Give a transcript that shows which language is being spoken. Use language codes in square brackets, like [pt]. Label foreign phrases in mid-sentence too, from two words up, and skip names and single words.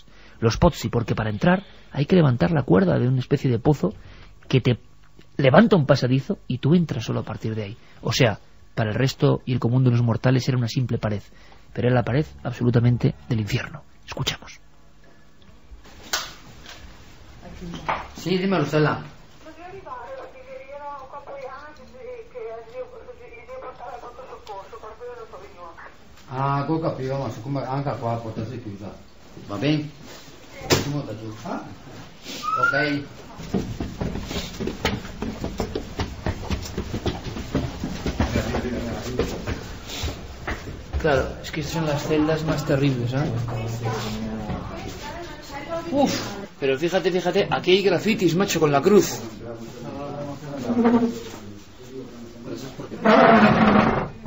[es] Los pozzi, porque para entrar hay que levantar la cuerda de una especie de pozo que te levanta un pasadizo y tú entras solo a partir de ahí. O sea, para el resto y el común de los mortales era una simple pared, pero era la pared absolutamente del infierno. Escuchamos. Sí, dímelo, Stella. [it] Ah, ho capito, ma siccome anche qua può essere chiusa. Va bene? Ok. [es] Claro, es que estas son las celdas más terribles, ¿eh? Uf, pero fíjate, aquí hay grafitis, macho, con la cruz.